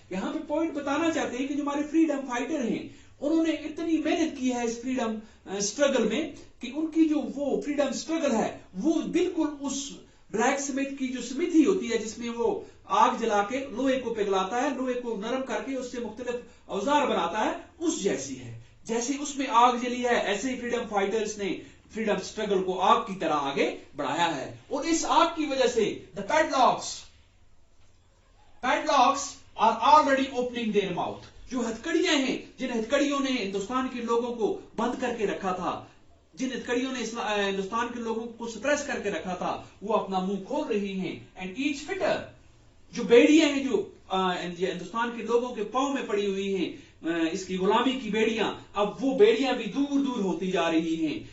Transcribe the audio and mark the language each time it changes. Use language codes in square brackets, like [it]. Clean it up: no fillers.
[ur] یہاں پہ پوائنٹ بتانا چاہتے ہیں کہ جو ہمارے فریڈم فائٹر ہیں انہوں نے اتنی محنت کی ہے اس فریڈم سٹرگل میں کہ ان کی جو وہ فریڈم سٹرگل ہے وہ بالکل اس بلیک سمتھ کی جو سمتھی ہوتی ہے جس میں وہ آگ جلا کے لوہے کو پگھلاتا ہے, لوہے کو نرم کر کے اس سے مختلف اوزار بناتا ہے, اس جیسی ہے. جیسے اس میں آگ جلی ہے ایسے ہی فریڈم فائٹرز نے فریڈم سٹرگل کو آگ کی طرح آگے بڑھایا ہے. اور اس آگ کی وجہ سے [en] the padlocks are already opening their mouth. [ur] جو ہتھکڑیاں ہیں جن ہتھکڑیوں نے ہندوستان کے لوگوں کو بند کر کے رکھا تھا, جن ہتھکڑیوں نے ہندوستان کے لوگوں کو سپریس کر کے رکھا تھا, وہ اپنا منہ کھول رہی ہیں. [en] and each fetter, [ur] جو بیڑیاں ہیں جو ہندوستان کے لوگوں کے پاؤں میں پڑی ہوئی ہیں, اس کی غلامی کی بیڑیاں, اب وہ بیڑیاں بھی دور دور ہوتی جا رہی ہیں.